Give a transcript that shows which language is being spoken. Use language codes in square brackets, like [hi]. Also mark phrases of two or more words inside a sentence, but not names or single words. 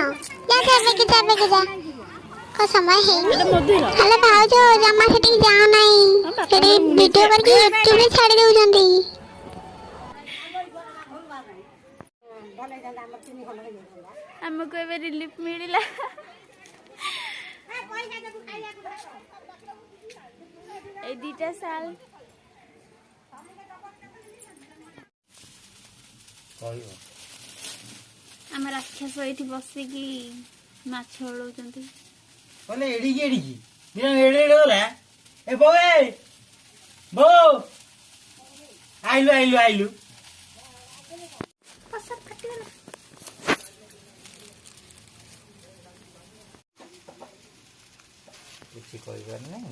[or] ଯା ବେଗେ ଯା କ'ଣ ସମୟ ହେଇନି? ହେଲେ ଭାଉଜ ଜମା ସେଠିକି ଯାଅ ନାହିଁ, ସେଠି ଭିଡ଼ିଓ କରିକି ୟୁଟ୍ୟୁବରେ ଛାଡ଼ି ଦେଉଛନ୍ତି। ଆମକୁ ଏବେ ରିଲିଫ ମିଳିଲା। [bn] এই দুইটা শাল [or] ଆମ ରାକ୍ଷସ ଏଇଠି ବସିକି ମାଛ ଓଳଉଛନ୍ତି। ଆଇଲୁ କିଛି କହିବାର ନାହିଁ।